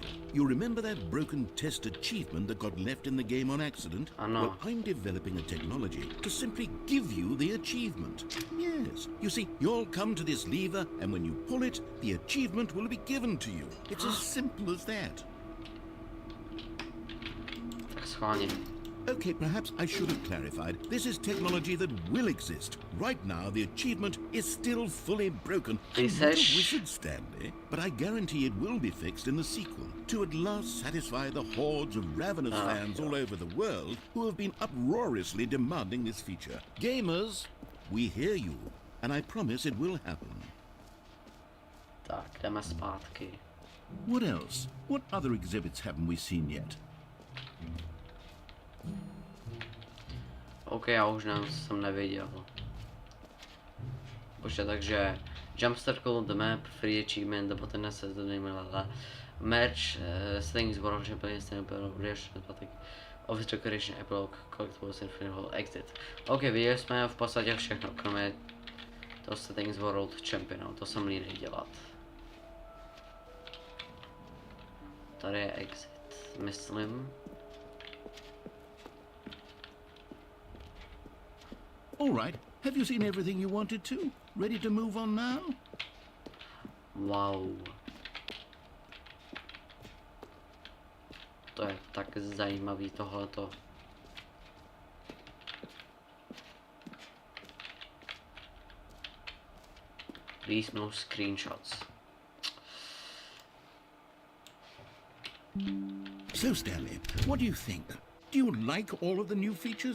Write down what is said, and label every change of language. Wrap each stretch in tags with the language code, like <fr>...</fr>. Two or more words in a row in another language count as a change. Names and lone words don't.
<en>You remember that broken test achievement that got left in the game on accident? I know. Well, I'm developing a technology to simply give you the achievement. Yes. You see, you'll come to this lever, and when you pull it, the achievement will be given to you. It's as simple as that.</en> <cs>Tak schválně.</cs> <en>Okay, perhaps I should have clarified. This is technology that will exist. Right now, the achievement is still fully broken. I'm not a wizard, Stanley, but I guarantee it will be fixed in the sequel to at last satisfy the hordes of ravenous fans all over the world who have been uproariously demanding this feature. Gamers, we hear you, and I promise it will happen.</en> <cs>Tak, jdeme zpátky.</cs> <en>What else? What other exhibits haven't we seen yet?</en> <cs>OK, já už nevím, co jsem nevěděl. Počkej, takže</cs> <en>Jump Circle, the map, free achievement, the button has the name, match, things, borrow, champagne, stand up, reaction, patek, office decoration, epilogue, collectibles, infinite, exit.</en> <cs>OK, viděli jsme v podstatě všechno, kromě toho</cs> <en>settings world champion,</en> <cs>to jsem línej dělat. Tady je exit, myslím.</cs> <en>All right. Have you seen everything you wanted to? Ready to move on now? Wow.</en> <cs>To je tak zajímavý tohleto.</cs> <en>Please no screenshots. So, Stanley, what do you think? Do you like all of the new features?</en>